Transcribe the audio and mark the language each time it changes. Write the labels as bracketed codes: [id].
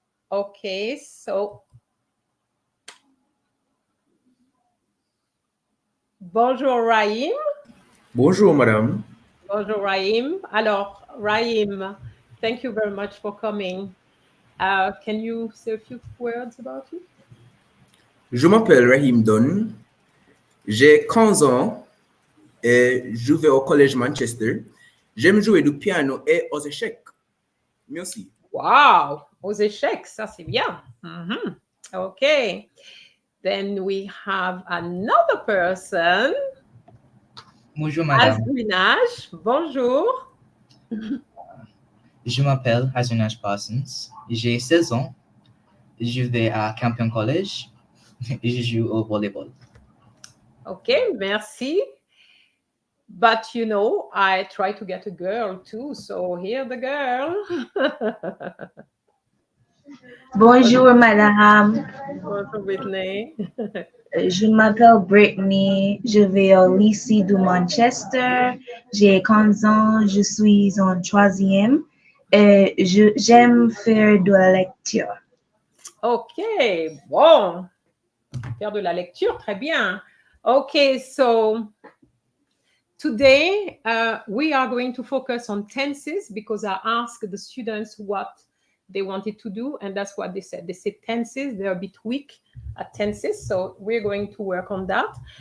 [en] Okay, so bonjour Raïm. [fr] Bonjour madame. Bonjour Raïm. [en] Alors Raïm, thank you very much for coming. Can you say a few words about you? [fr] Je m'appelle Rahim Don. J'ai 15 ans et je vais au collège Manchester. J'aime jouer du piano et aux échecs. Merci. Wow, aux échecs, ça c'est bien. [en] Okay. Then we have another person. [fr] Bonjour madame. Azuinage, bonjour. Je m'appelle Azuinage Parsons. J'ai 16 ans. Je vais à Campion College et je joue au volleyball. Okay, merci. [en] But I try to get a girl too, so here the girl. [fr] Bonjour madame. Bonjour Whitney. Je m'appelle Brittany, je vais au lycée de Manchester, j'ai 15 ans, je suis en 3e et j'aime faire de la lecture. Ok, bon, faire de la lecture, très bien. [en] Okay, so today we are going to focus on tenses because I asked the students what they wanted to do, and that's what they said. They said tenses, they're a bit weak at tenses, so we're going to work on that.